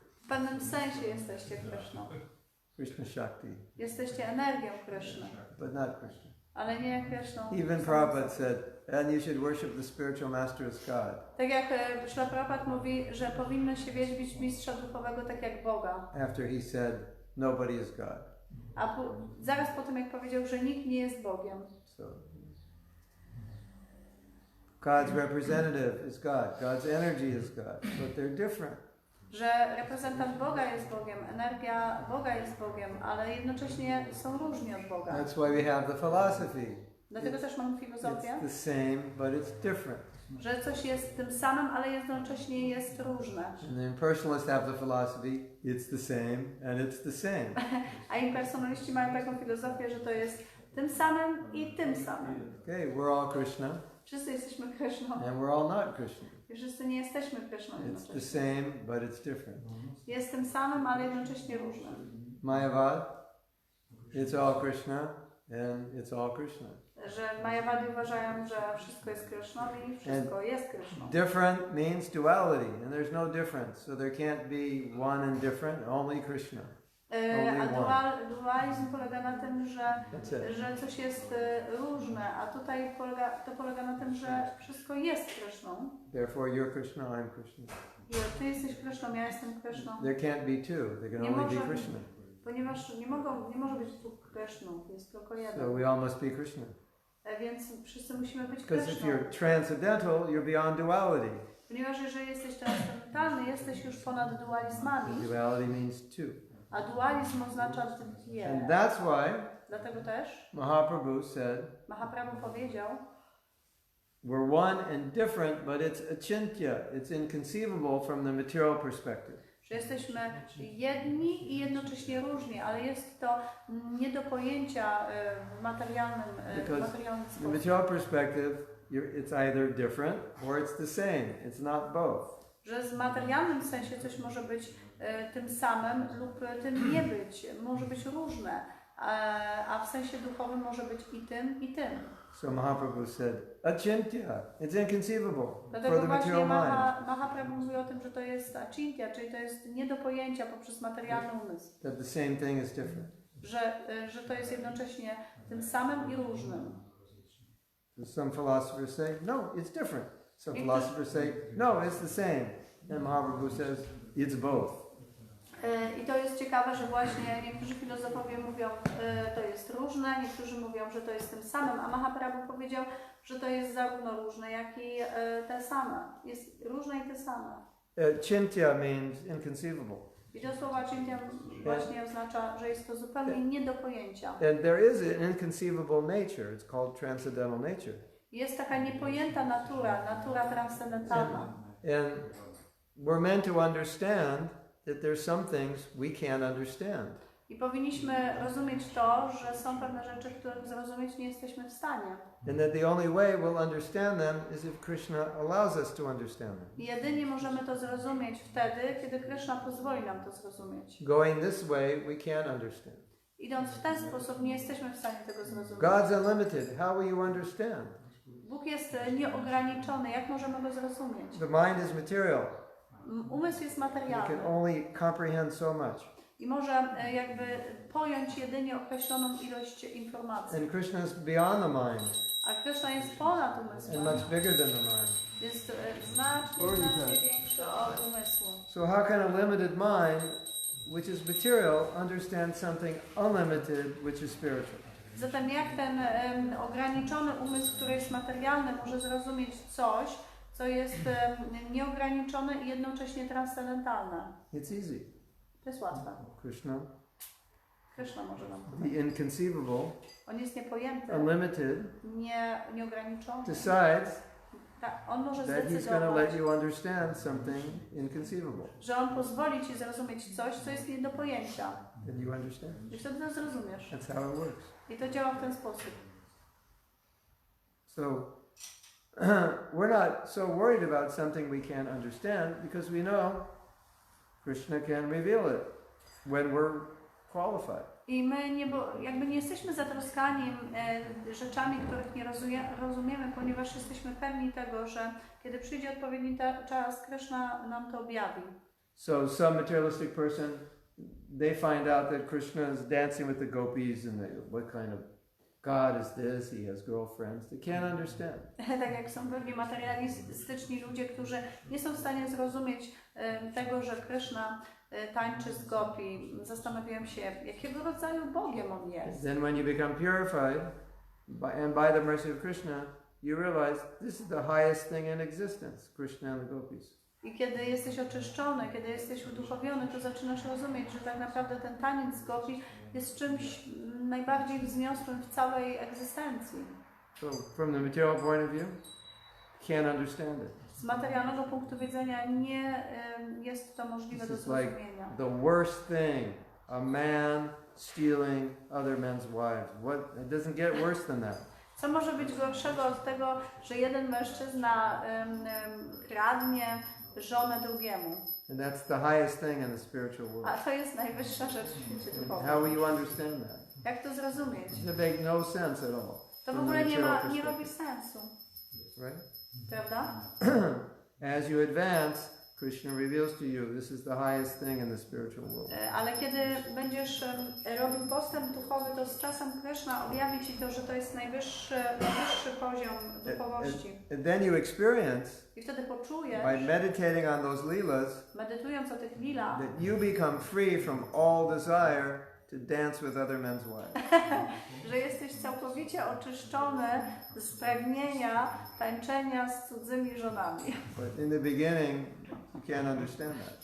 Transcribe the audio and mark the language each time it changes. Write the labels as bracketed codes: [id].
[pl] W pewnym sensie jesteście Kryszną. [en] Krishna Shakti. [pl] Jesteście energią Kryszny. [en] But not Krishna. [pl] Ale nie Kryszną. [en] Even Prabhupada said, and you should worship the spiritual master as God. [pl] Tak jak Śrila Prabhupada mówi, że powinno się wielbić mistrza duchowego tak jak Boga. [en] After he said, nobody is God. [pl] A zaraz po tym jak powiedział, że nikt nie jest Bogiem. [en] So, God's representative is God. God's energy is God. But they're different. [pl] Że reprezentant Boga jest Bogiem, energia Boga jest Bogiem, ale jednocześnie są różni od Boga. [en] That's why we have the philosophy. [pl] Dlatego też mamy filozofię, [en] It's the same, but it's different. [pl] że coś jest tym samym, ale jednocześnie jest różne. [en] And the impersonalists have the philosophy, it's the same, and it's the same. [pl] A impersonaliści mają taką filozofię, że to jest tym samym i tym samym. [en] Okay, we're all Krishna. [pl] Wszyscy jesteśmy Kryszną. [en] And we're all not Krishna. [pl] I wszyscy nie jesteśmy Kryszną [en] It's [pl] jednocześnie. [en] the same, but it's different. [pl] Jest tym samym, ale jednocześnie różnym. [en] Mayavad, it's all Krishna, and it's all Krishna. [pl] Że Mayavadi uważają, że wszystko jest Kryszną i wszystko jest Kryszną. [en] Different means duality, and there's no difference. So there can't be one and different, only Krishna. [pl] A dualizm polega na tym, że coś jest różne, a tutaj polega na tym, że wszystko jest Kryszną. [en] Therefore you're Krishna, I'm Krishna. [pl] I ty jesteś Kryszną, ja jestem Kryszną. [en] There can't be two, there can only be Krishna. [pl] Ponieważ nie może być dwóch Krishnów, jest tylko jeden. [en] So we all must be Krishna. [pl] Więc wszyscy musimy być [en] Because if [pl] Kryszną. [en] you're transcendental, you're beyond duality. [pl] Ponieważ jeżeli jesteś transcendentalny, jesteś już ponad dualizmami. [en] Duality means two. [pl] A dualizm oznacza dwie. [en] And that's why [pl] Dlatego też [en] Mahaprabhu said, [pl] Mahaprabhu powiedział, [en] we're one and different, but it's achintya. It's inconceivable from the material perspective. [pl] że jesteśmy jedni i jednocześnie różni, ale jest to nie do pojęcia w materialnym [en] The [pl] sposób. [en] material perspective, it's either different or it's the same. It's not both. [pl] Że w materialnym sensie coś może być tym samym lub tym nie być. Może być różne, a w sensie duchowym może być i tym, i tym. [en] So Mahaprabhu said, achintya, it's inconceivable for [pl] Dlatego [en] the [pl] właśnie [en] material mind. [pl] Mahaprabhu mówi o tym, że to jest achintya, czyli to jest nie do pojęcia poprzez materialny umysł. [en] That the same thing is different. [pl] Że to jest jednocześnie tym samym i różnym. [en] Some philosophers say, no, it's different. Some philosophers say, no, it's the same. And Mahaprabhu says, it's both. [pl] I to jest ciekawe, że właśnie niektórzy filozofowie mówią, to jest różne, niektórzy mówią, że to jest tym samym, a Mahaprabhu powiedział, że to jest zarówno różne, jak i te same. Jest różne i te same. [en] Chintya means inconceivable. [pl] I to słowo achintya właśnie oznacza, że jest to zupełnie nie do pojęcia. [en] And there is an inconceivable nature. It's called transcendental nature. [pl] Jest taka niepojęta natura transcendentalna. [en] And we're meant to understand that there's some things we can't understand. [pl] I powinniśmy rozumieć to, że są pewne rzeczy, których zrozumieć nie jesteśmy w stanie. [en] And that the only way we'll understand them is if Krishna allows us to understand them. [pl] I jedynie możemy to zrozumieć wtedy, kiedy Krishna pozwoli nam to zrozumieć. [en] Going this way, we can't understand. [pl] Idąc w ten sposób, nie jesteśmy w stanie tego zrozumieć. [en] God's unlimited. How will you understand? [pl] Bóg jest nieograniczony. Jak możemy go zrozumieć? [en] The mind is material. [pl] Umysł jest [en] It [pl] materialny [en] can only comprehend so much. [pl] i może jakby pojąć jedynie określoną ilość informacji. [en] And Krishna is beyond the mind [pl] A Krishna jest ponad [en] and [pl] umysłem. [en] much bigger than the mind. [pl] Jest znacznie większy od umysłu. [en] So how can a limited mind, which is material, understand something unlimited, which is spiritual? [pl] Zatem jak ten ograniczony umysł, który jest materialny, może zrozumieć coś, co jest nieograniczone i jednocześnie transcendentalne? [en] It's easy. [pl] To jest łatwe. Krishna może nam [en] The [pl] powiedzieć. [en] inconceivable, [pl] On jest niepojęty, [en] unlimited, [pl] nieograniczony. [en] decides [pl] On może [en] that he's going to [pl] zdecydować, [en] let you understand something inconceivable. [pl] że on pozwoli ci zrozumieć coś, co jest nie do pojęcia. [en] And you understand. [pl] I wtedy to zrozumiesz. [en] That's how it works. [pl] I to działa w ten sposób. [en] So we're not so worried about something we can't understand because we know Krishna can reveal it when we're qualified. [pl] I my jakby nie jesteśmy zatroskani rzeczami, których nie rozumiemy, ponieważ jesteśmy pewni tego, że kiedy przyjdzie odpowiedni czas, Krishna nam to objawi. [en] So some materialistic person, they find out that Krishna is dancing with the gopis and they, what kind of God is this? He has girlfriends. They can't understand. [pl] Tak jak są pewnie materialistyczni ludzie, którzy nie są w stanie zrozumieć tego, że Krishna tańczy z gopi. Zastanawiają się, jakiego rodzaju Bogiem on jest. [en] Then when you become purified, and by the mercy of Krishna, you realize this is the highest thing in existence, Krishna and the gopis. [pl] I kiedy jesteś oczyszczony, kiedy jesteś uduchowiony, to zaczynasz rozumieć, że tak naprawdę ten taniec z gopi jest czymś najbardziej wzniosłym w całej egzystencji. [en] So from the material point of view, can't understand it. [pl] Z materialnego punktu widzenia nie jest to możliwe do zrozumienia. [en] The worst thing, a man stealing other men's wives. It doesn't get worse than that. [pl] Co może być gorszego od tego, że jeden mężczyzna kradnie żonę drugiemu? [en] And that's the highest thing in the spiritual world. [pl] A to jest najwyższa rzecz w świecie duchowym. [en] How will you understand that? [pl] Jak to zrozumieć? [en] It make no sense at all. [pl] To w ogóle nie robi sensu. [en] Right? [pl] Prawda? [en] As you advance, Krishna reveals to you this is the highest thing in the spiritual world. [pl] Ale kiedy będziesz robił postęp duchowy, to z czasem Krishna objawi ci to, że to jest najwyższy poziom duchowości. [en] And then you experience, [pl] I wtedy poczujesz, [en] by meditating on those leelas, [pl] medytując o tych lilach, [en] that you become free from all desire to dance with other men's wives. [pl] że jesteś całkowicie oczyszczony z pragnienia tańczenia z cudzymi żonami. [en] But in the beginning, you can't understand that.